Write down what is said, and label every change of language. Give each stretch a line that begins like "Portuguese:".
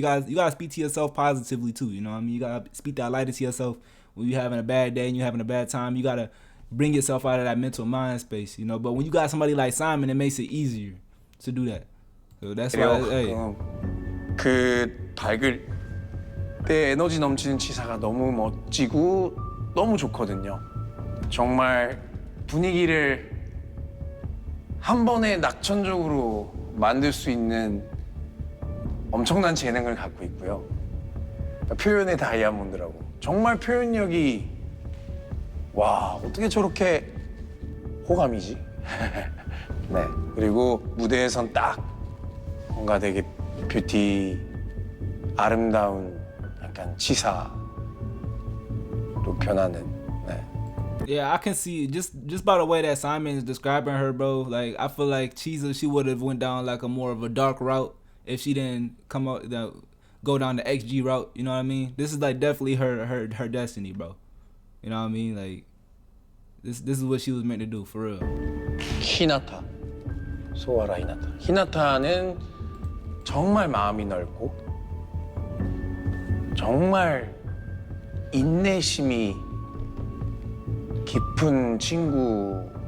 English: You gotta speak to yourself positively too. You know what I mean? You gotta speak that light into yourself. When you're having a bad day and you're having a bad time, you gotta bring yourself out of that mental mind space, But when you got somebody like Simon, it makes it easier to do that. So that's why, hey.
Korean: 그 밝을 때 에너지 넘치는 치사가 너무 멋지고 너무 좋거든요. 정말 분위기를 한 번에 낙천적으로 만들 수 있는 엄청난 재능을 갖고 있고요. 표현의 다이아몬드라고. 정말 표현력이 와 어떻게 저렇게 호감이지? 네 그리고 무대에선 딱 뭔가 되게 뷰티 아름다운 약간 치사로 변하는. 네.
English: Yeah, I can see just by the way that Simon is describing her, bro. Like I feel like Cheesa, she would have went down like a more of a dark route if she didn't go down the XG route, you know what I mean? This is like definitely her destiny, bro. You know what I mean? Like this is what she was meant to do, for real.
Korean: 히나타 소아라 히나타. 히나타는 정말 마음이 넓고 정말 인내심이 깊은 친구.